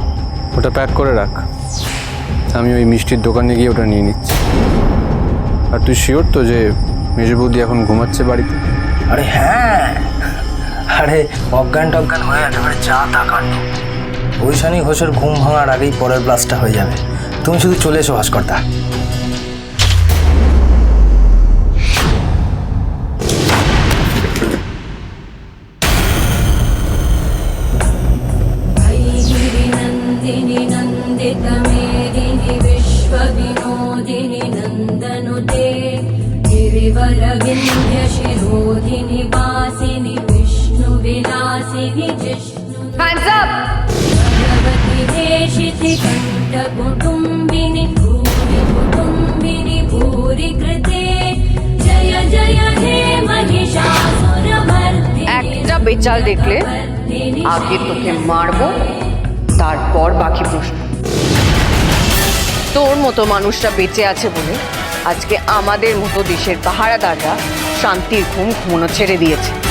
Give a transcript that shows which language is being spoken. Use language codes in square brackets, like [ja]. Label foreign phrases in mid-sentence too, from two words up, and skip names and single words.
[bn] ওটা প্যাক করে রাখ, আমি ওই মিষ্টির দোকানে গিয়ে ওটা নিয়ে নিচ্ছি। আর তুই শিওর তো যে মেজো বৌদি এখন ঘুমাচ্ছে বাড়িতে? আরে হ্যাঁ, আরে অজ্ঞান টজ্ঞান হয়ে একেবারে যা তা কাণ্ড। ঐশানী ঘোষের ঘুম ভাঙার আগেই পরের ব্লাস্টটা হয়ে যাবে। তুমি শুধু চলে এসো ভাস্করদা। [sa] नन्दिनि नन्दितमेदिनि विश्वविनोदिनि नन्दनुते गिरिवरविन्ध्यशिरोधिनि वासिनि विष्णुविलासिनि जिष्णु भगवति देशिति कण्ठकुटुम्बिनि भूरि कुटुम्बिनि भूरि कृते जय जय हे महिषासुरमर्दिनि। [bn] একটা বেচাল দেখলে আগে তোকে মারবো, তারপর বাকি প্রশ্ন। তোর মতো মানুষরা বেঁচে আছে বলে আজকে আমাদের মতো দেশের পাহারাদাররা শান্তির ঘুম ঘুমানো ছেড়ে দিয়েছে।